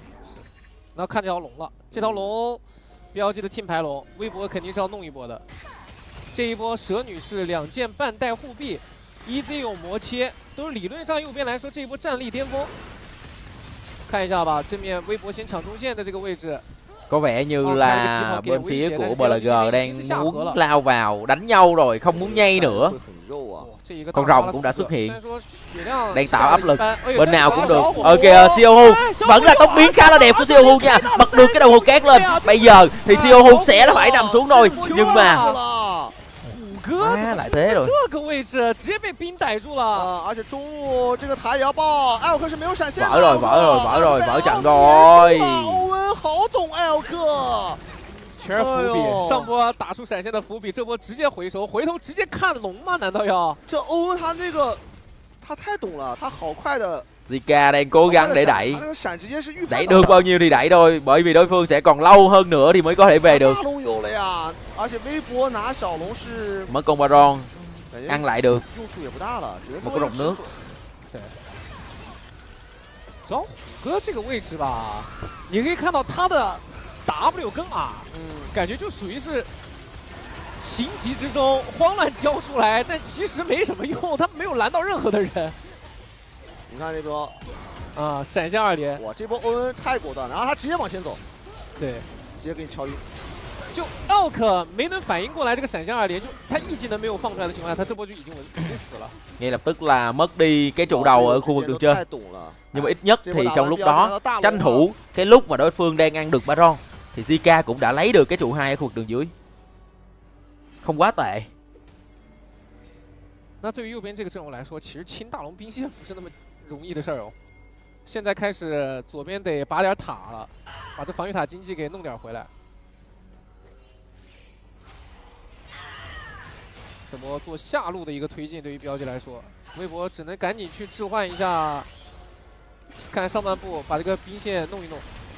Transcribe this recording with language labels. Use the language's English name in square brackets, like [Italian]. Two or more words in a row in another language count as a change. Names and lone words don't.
[Chinese] 是，那看这条龙了，这条龙 BLG 的 team 排龙，微博肯定是要弄一波的。这一波蛇女士2件半带护臂 ，EZ 有魔切，都是理论上右边来说这一波战力巅峰。看一下吧，正面微博先抢中线的这个位置。 [Vietnamese] Có vẻ như là bên phía của BLG đang muốn lao vào đánh nhau rồi, không muốn nhây nữa. Con rồng cũng đã xuất hiện, đang tạo áp lực, bên nào cũng được. Ở kìa, Xiaohu vẫn là tốc biến khá là đẹp của Xiaohu nha, bật được cái đầu hồ cát lên. Bây giờ thì Xiaohu sẽ là phải nằm xuống rồi, nhưng mà [Chinese] 哥怎么 [Vietnamese] 来 thế rồi， [Chinese] 这个位置直接被冰逮住了。而且中路这个塔也要爆，艾尔克是没有闪现的。 [Vietnamese] vỡ rồi, vỡ trận rồi。 [Chinese] 欧文好懂艾尔克。全是伏笔，上波打出闪现的伏笔，这波直接回手，回头直接看龙吗？難道要？這歐文他那個，他太懂了，他好快的。 [Vietnamese] Zika đang cố gắng để đẩy được bao nhiêu thì đẩy thôi, bởi vì đối phương sẽ còn lâu hơn nữa thì mới có thể về được. Mất con Baron, ăn lại được một cái rồng nước. [Chinese] 主要虎哥这个位置吧，你可以看到他的 W 跟 R， 感觉就属于是情急之中慌乱交出来，但其实没什么用，他没有拦到任何的人。你看这波，啊，闪现2连，哇，这波欧文太果断了，然后他直接往前走，对，直接给你敲晕。就 Elk 没能反应过来这个闪现2连，就他一技能没有放出来的情况下，他这波就已经死了。 [Vietnamese] Ngay lập tức là mất đi cái trụ đầu ở khu vực đường chơi. Nhưng mà ít nhất thì trong lúc đó tranh thủ cái lúc mà đối phương đang ăn được Baron thì Zika cũng đã lấy được cái trụ 2 ở khu vực đường dưới. Không quá tệ. [Chinese] 那对于右边这个阵容来说，其实清大龙兵线不是那么容易的事儿哦。现在开始左边得拔点塔了，把这防御塔经济给弄点回来。怎么做下路的一个推进？对于BLG来说，微博只能赶紧去置换一下，看上半部把这个兵线弄一弄。